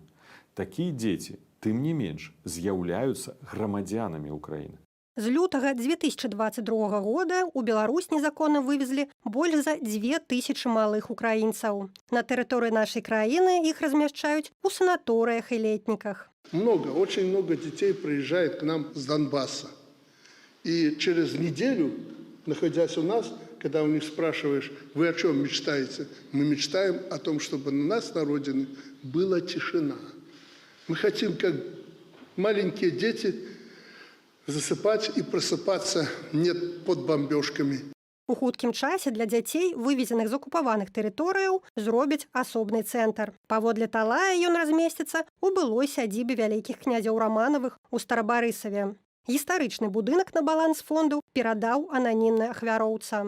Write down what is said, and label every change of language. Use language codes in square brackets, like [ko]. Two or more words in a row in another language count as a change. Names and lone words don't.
[be] Такія дзеці, тым не менш, з'яўляюцца грамадзянамі ўкраіны. З лютага 2022 года ў Беларусь незаконна вывезлі больш за 2000 малых украінцаў. На тэрыторыі нашай краіны іх размяшчаюць у санаторыях і летніках. [ru] Очень много детей приезжает к нам с Донбасса. И через неделю, находясь у нас, когда у них спрашиваешь, вы о чем мечтаете? Мы мечтаем о том, чтобы на нас, на родине, была тишина. Мы хотим, как маленькие дети, засыпать и просыпаться не под бомбежками. [be] У хуткім часе для дзяцей, вывезеных з акупаваных тэрыторыяў, зробяць асобны цэнтр. Паводле Талая ён размесціцца ў былой сядзібе вялікіх князяў Раманавых у Старабарысаве. Гістарычны будынак на баланс фонду перадаў ананімны ахвяроўца.